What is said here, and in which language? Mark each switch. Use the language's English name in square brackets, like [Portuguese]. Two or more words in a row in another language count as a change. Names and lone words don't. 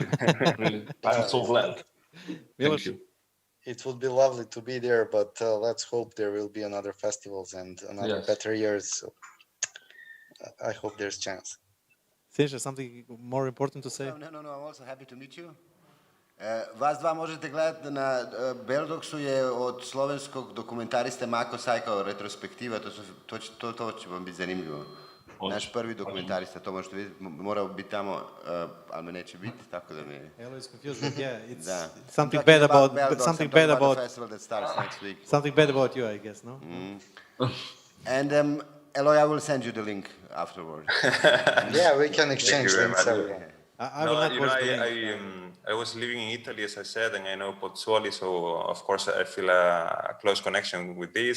[English] Really. I'm so glad. Thank you. It would be lovely to be there, but let's hope there will be another festivals and another better years. So I hope there's chance. Sinša, something more important to say? No, I'm also happy to meet you. [Serbian] Vas dva možete gledati na Beldoksu, je od slovenskog dokumentariste Mako Sajkao retrospektiva, to će vam biti zanimljivo. Naš prvi dokumentarista, to možete vidjeti, morao biti tamo, ali me neće biti, tako da mi je... [English] Elo is confused, but yeah, it's something bad about the festival that starts next week. Something bad about you, I guess, no? And Eloy, I will send you the link afterward. Yeah, we can exchange links. I was living in Italy, as I said, and I know Pozzuoli, so of course I feel a close connection with this.